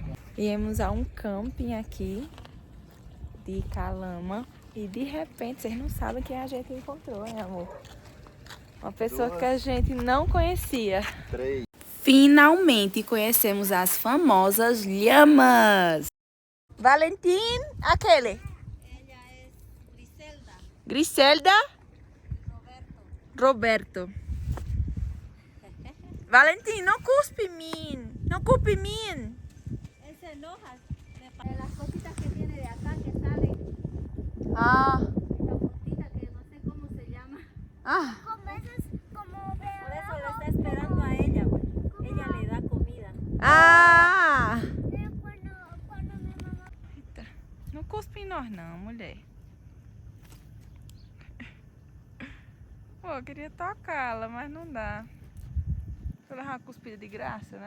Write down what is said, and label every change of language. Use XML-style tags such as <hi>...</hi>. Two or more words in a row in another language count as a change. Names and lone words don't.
<pt>Viemos a um camping aqui de Calama e de repente, vocês não sabem quem a gente encontrou, né, amor? Uma pessoa que a gente não conhecia. 3. Finalmente conhecemos as famosas lhamas. Valentim, aquele.</pt> <es>Ella es Griselda. Griselda. Roberto.</es> <pt>Valentim, não cuspe em mim. Não cuspe em mim.</pt> <es>Él se enoja de las cositas que tiene de acá que salen. Ah. Esa puntita que no sé cómo se llama. Ah. Por eso le está esperando a ella, güey. Ella le da comida. Ah.</es> <pt>Eita, não cuspe em nós não, mulher. Pô, eu queria tocá-la, mas não dá. Vou levar uma cuspida de graça, né?</pt>